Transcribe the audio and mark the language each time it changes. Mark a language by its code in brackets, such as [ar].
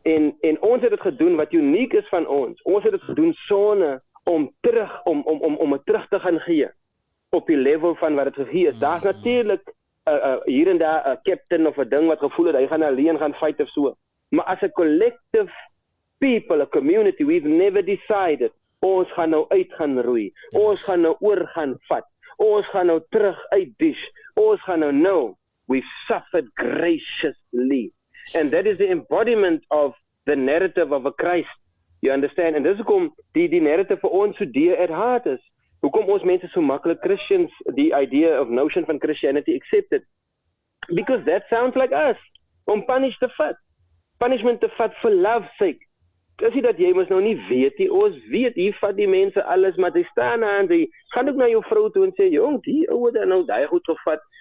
[af] En ons het dit gedoen wat uniek is van ons. Ons het dit gedoen sonder om het terug te gaan gee op die level van wat het gegee is. Daar's natuurlik hier en daar 'n captain of 'n ding wat gevoel het hy gaan alleen gaan fight of so. Maar [en] as a collective people, a community, we've never decided [af] ons gaan nou uit gaan roei. Ons gaan nou oor gaan vat. Ons gaan nou terug uitdish. Ons gaan nou no. [en] We've suffered graciously. And that is the embodiment of the narrative of a Christ. You understand? [af] En dis hoekom die narrative vir ons so dear at heart is. Hoekom ons mense so maklik Christians, die idea of notion van Christianity accepted. [en] Because that sounds like us. [af] Om punishment te vat [en] for love's sake. [af] Dis nie dat jy mos nou nie weet nie. Ons weet, hier vat die mense alles, maar jy staan aan, jy gaan ook na jou vrou toe en sê, jong, die ouwe daar nou die goed gevat.